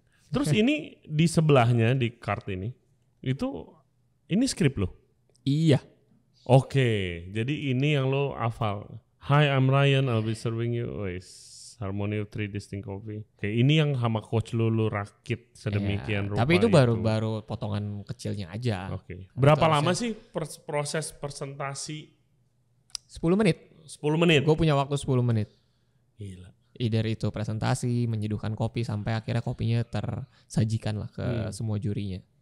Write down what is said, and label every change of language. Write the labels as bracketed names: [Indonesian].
[Indonesian] Terus ini di sebelahnya di card ini skrip lo? Iya. Oke, jadi ini yang lo hafal. [English] Hi, I'm Ryan, I'll be serving you Harmony of Three Distinct Coffee. [Indonesian] Oke, ini yang sama coach lo rakit sedemikian rupa. Tapi itu baru potongan kecilnya aja. Oke. Berapa lama sih proses presentasi? 10 menit. 10 menit? Gue punya waktu 10 menit. Gila. Either itu presentasi, menyeduhkan kopi sampai akhirnya kopinya tersajikan lah ke semua jurinya.